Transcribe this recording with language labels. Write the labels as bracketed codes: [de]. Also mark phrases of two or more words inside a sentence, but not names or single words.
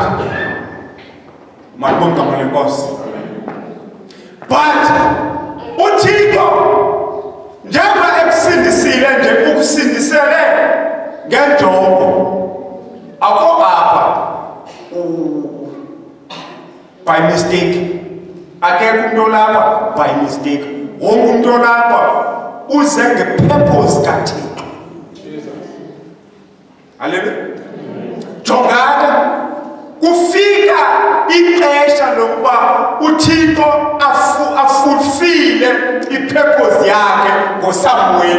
[xh] Malibonga ngale Nkosi. [zu] But uThixo njengoba ekusindisile nje ukusindisele ngenjongo. [xh] Akho apha [en] by mistake. [zu] Akekho umuntu olapha [en] by mistake. [zu] Wonke umuntu olapha uze ngepurpose kaThixo. Hallelujah. [xh] Jongana kufika ixesha lokuba uThixo afulfile ipurpose yakhe ngoSamuel.